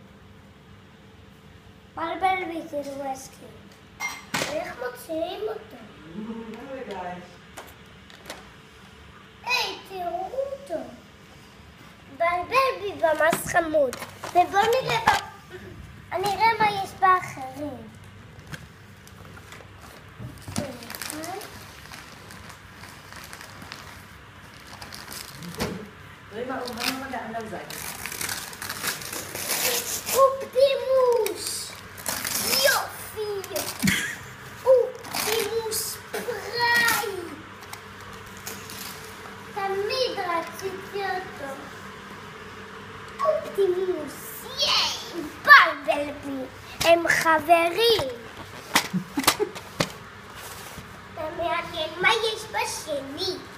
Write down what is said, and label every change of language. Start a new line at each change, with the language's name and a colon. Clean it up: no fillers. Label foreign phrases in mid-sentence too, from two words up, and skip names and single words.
Hebrew: בלבלבי כאילו הסכים. איך מוציאים אותו? היי, תראו אותו. בלבלבי ממש חמוד. ובואו נראה מה יש באחרים.
German: Dreh mal um, von der anderen Seite.
Hebrew: Optimus! יופי! אופטימוס פראי! תמיד רציתי אותו. אופטימוס, ייי! בלבלבי! הם חברים! מעניין מה יש בשני.